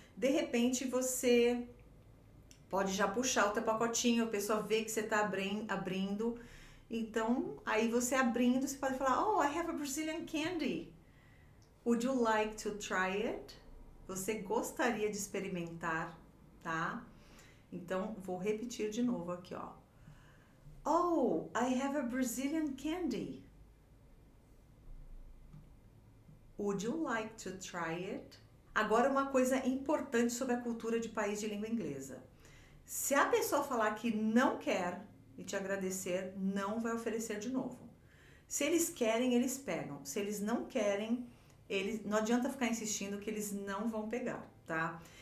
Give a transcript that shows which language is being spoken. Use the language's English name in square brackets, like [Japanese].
[Portuguese] De repente, você pode já puxar o teu pacotinho, a pessoa vê que você está abrindo. Então, aí você abrindo, você pode falar, [English] oh, I have a Brazilian candy. Would you like to try it? [Portuguese] Você gostaria de experimentar, tá? Então, vou repetir de novo aqui, ó. [English] Oh, I have a Brazilian candy. Would you like to try it? [Portuguese] Agora, uma coisa importante sobre a cultura de país de língua inglesa. Se a pessoa falar que não quer e te agradecer, não vai oferecer de novo. Se eles querem, eles pegam. Se eles não querem, não adianta ficar insistindo que eles não vão pegar, tá?